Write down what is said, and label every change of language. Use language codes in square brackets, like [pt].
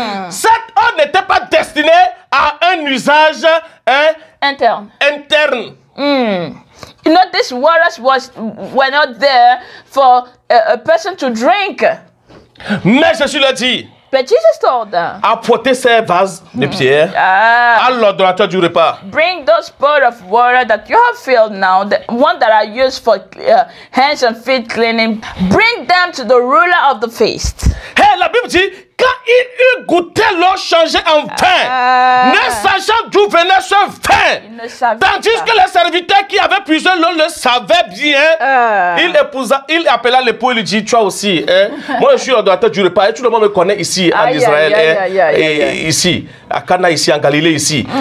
[fr] Cette eau n'était pas destinée à un usage interne. [en] You know, these waters were not there for a person to drink. [fr] Mais Jésus l'a dit. [en] But Jesus told them, [fr] apportez ces vases de pierre à l'ordonnateur du repas. [en] Bring those pots of water that you have filled now, the one that are used for hands and feet cleaning. Bring them to the ruler of the feast. [fr] Hey, la Bible dit, quand il eut goûté l'eau changée en vin, ne sachant d'où venait ce vin, tandis que les serviteurs qui avaient puisé l'eau le savaient bien, il appela l'époux et lui dit, toi aussi, moi je suis l'ordonnateur du repas et tout le monde me connaît ici en Israël, et ici, à Cana, ici en Galilée, ici.